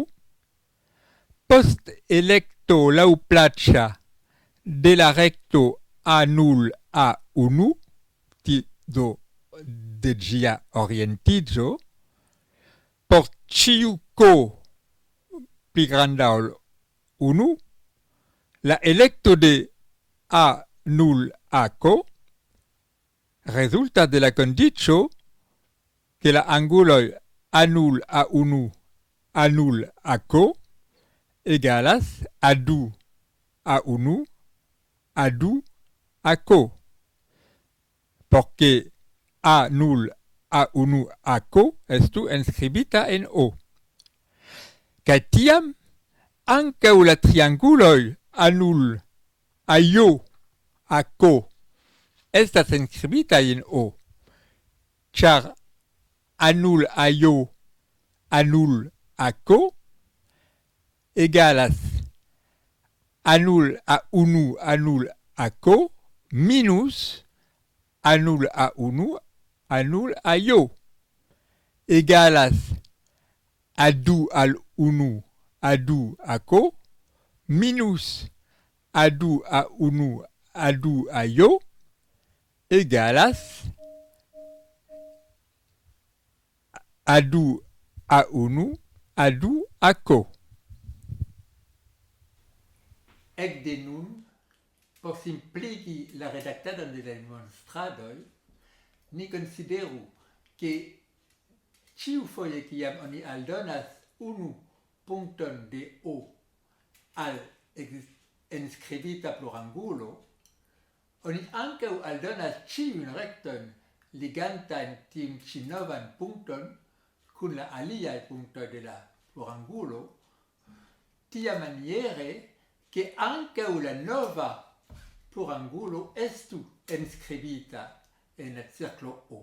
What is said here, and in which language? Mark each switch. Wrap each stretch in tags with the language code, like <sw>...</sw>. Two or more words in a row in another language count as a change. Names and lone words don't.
<eo>post elekto laŭplaĉa de la rekto A0, A1, do de ĝia orientiĝo, por ĉiu ko pli granda ol 1, la elekto de A0 a ko rezultas de la kondiĉo ke la anguloj A0 A1 A0 a ko egalas A2 A1 A2 a ko,</eo> <es>porque</es> <eo>A0 A1 a ko estu enskribita en O. Kaj tiam ankaŭ la trianguloj A0 A-jo a ko estas enskribita en O, ĉar A0 A-jo A0 a ko egalas A0 A1 A0 a ko minus anul a unu anul a io egalas adu al unu adu a ko minus adu a unu adu a io egalas adu a unu adu a ko. Ecce nun, por simpligi la redactadon de la demonstradoj, ni konsideru ke ĉiufoje kiam oni aldonas unu punkton de O al enskribita plurangulo, oni ankaŭ aldonas ĉiujn rektojn ligantajn tiun ĉi novan punkton kun la aliaj punktoj de la plurangulo, tiamaniere</eo> <it>che anche</it> <eo>la nova plurangulo estu enskribita en la cirklo O.</eo>